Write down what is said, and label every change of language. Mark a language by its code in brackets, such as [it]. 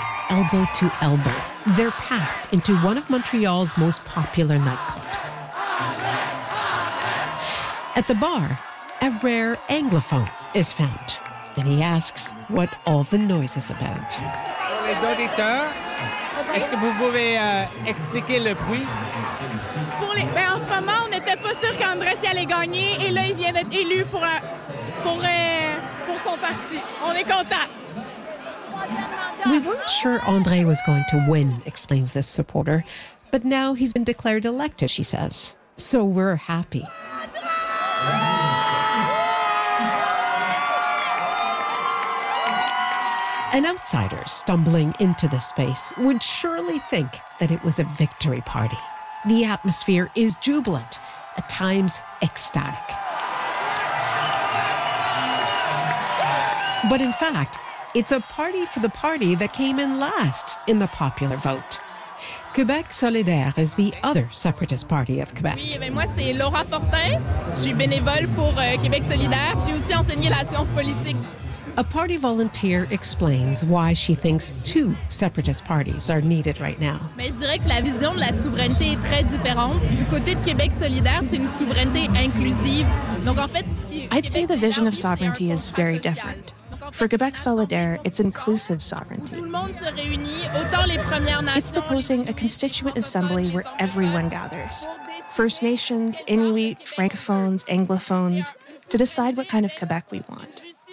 [en] Elbow to elbow, they're packed into one of Montreal's most popular nightclubs. At the bar, a rare Anglophone is found, and he asks what all the noise is about. [fr] Les auditeurs, est-ce que vous pouvez expliquer le bruit? Ben en ce moment, on n'était pas sûr qu'André allait gagner, et là, il vient d'être élu pour son parti. On est content. [en] We weren't sure André was going to win, explains this supporter, but now he's been declared elected, she says. So we're happy. An outsider stumbling into the space would surely think that it was a victory party. The atmosphere is jubilant, at times ecstatic. But in fact, it's a party for the party that came in last in the popular vote. Québec solidaire is the other separatist party of Quebec. [fr] Oui, ben moi c'est Laura Fortin. Je suis bénévole pour Québec solidaire. J'ai aussi enseigné la science politique. [en] A party volunteer explains why she thinks two separatist parties are needed right now. [fr] Mais je dirais que la vision de la souveraineté est très différente. Du côté de Québec solidaire, c'est une souveraineté inclusive. Donc en fait, [en] I'd say the vision of sovereignty is very different. For Quebec Solidaire, it's inclusive sovereignty. It's proposing a constituent assembly where everyone gathers, First Nations, Inuit, Francophones, Anglophones, to decide what kind of Quebec we want.